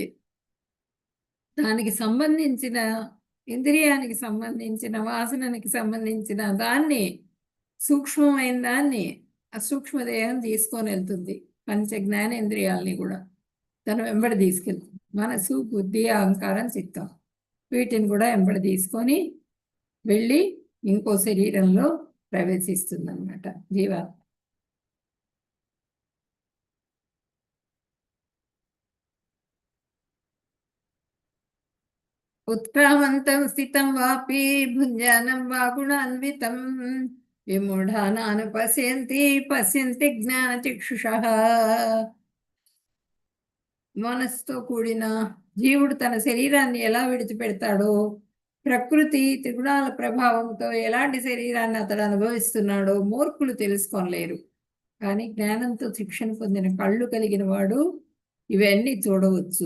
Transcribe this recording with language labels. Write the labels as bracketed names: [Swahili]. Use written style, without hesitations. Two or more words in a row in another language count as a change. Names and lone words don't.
[Telugu] దానికి సంబంధించిన ఇంద్రియానికి సంబంధించిన వాసనకి సంబంధించిన దాన్ని సూక్ష్మమైన దాన్ని ఆ సూక్ష్మదేహం తీసుకొని వెళ్తుంది. పంచ జ్ఞానేంద్రియాలని కూడా తను వెంబడి తీసుకెళ్తుంది. మనసు, బుద్ధి, అహంకారం, చిత్తం వీటిని కూడా వెంబడి తీసుకొని వెళ్ళి ఇంకో శరీరంలో ప్రవేశిస్తుంది అనమాట జీవాత్మ. [Sanskrit] उत्क्रामन्तं स्थितं वापि भुञ्जानं वा गुणान्वितं विमूढानानुपश्यन्ति पश्यन्ति జ్ఞానచక్షుషః. [Telugu] మనస్సుతో కూడిన జీవుడు తన శరీరాన్ని ఎలా విడిచిపెడతాడో, ప్రకృతి త్రిగుణాల ప్రభావంతో ఎలాంటి శరీరాన్ని అతడు అనుభవిస్తున్నాడో మూర్ఖులు తెలుసుకోలేరు. కానీ జ్ఞానంతో శిక్షణ పొందిన కళ్ళు కలిగిన వాడు ఇవన్నీ చూడవచ్చు.